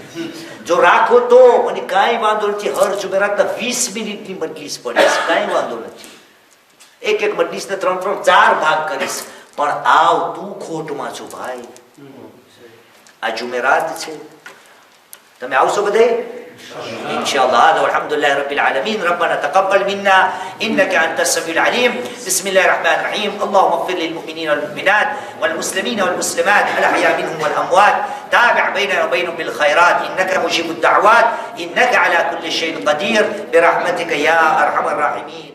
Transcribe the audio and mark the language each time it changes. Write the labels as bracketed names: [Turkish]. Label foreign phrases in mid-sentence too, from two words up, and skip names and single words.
[Gujarati] જો રાખો તો મને કાંઈ વાંધો નથી. હર જુમેરાતના 20 મિનિટની મજલિસ પડે છે, કાંઈ વાંધો નથી. એક મજલિસને 3-4 ભાગ કરીશ. પણ આવ, તું ખોટમાં છો ભાઈ. આ જુમેરાત છે, તમે આવશો બધે [Arabic] إن شاء الله. هذا والحمد لله رب العالمين. ربنا تقبل منا إنك أنت السميع العليم. بسم الله الرحمن الرحيم. اللهم اغفر للمؤمنين والمؤمنات والمسلمين والمسلمات الأحياء منهم والأموات. تابع بيننا وبينهم بالخيرات إنك مجيب الدعوات إنك على كل شيء قدير برحمتك يا أرحم الراحمين.